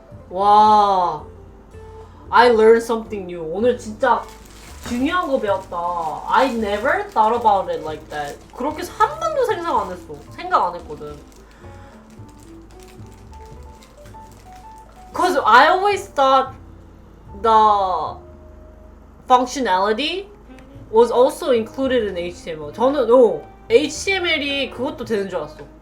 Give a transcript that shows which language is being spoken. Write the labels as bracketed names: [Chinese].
[Korean] 와, [English] I learned something new. [Korean] 오늘 진짜 중요한 거 배웠다. [English] I never thought about it like that. [Korean] 그렇게 한 번도 생각 안 했거든. [English] Cause I always thought the functionality was also included in HTML. [Korean] 저는 HTML이 그것도 되는 줄 알았어.